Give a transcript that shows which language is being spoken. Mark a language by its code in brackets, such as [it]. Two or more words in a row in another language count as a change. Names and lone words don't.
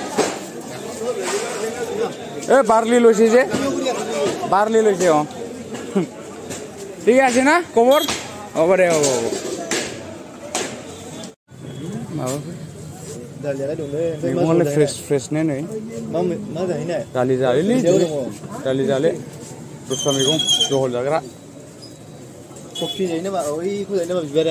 [brx] बारलिल'सै जे बारलिल'सै [bn] ঠিক আছে না খবর ওরে [brx] मैगंआलाय फ्रेश ने नै दालि जाले दस्रा मैगं जहल जाग्रा कफि जायो नामा ओइखौ जायो नामा बिबारा